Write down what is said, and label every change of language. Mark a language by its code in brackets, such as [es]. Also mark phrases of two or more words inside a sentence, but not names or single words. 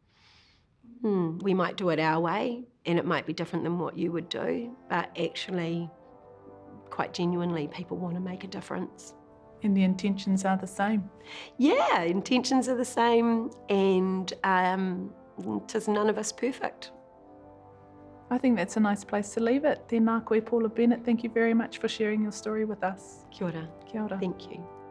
[en] We might do it our way, and it might be different than what you would do, but actually, quite genuinely, people want to make a difference. And the intentions are the same? Yeah, intentions are the same, and 'tis none of us perfect. I think that's a nice place to leave it. [mi] Tēnā koe, Paula Bennett. [en] Thank you very much for sharing your story with us. [mi] Kia ora. Kia ora. [en] Thank you.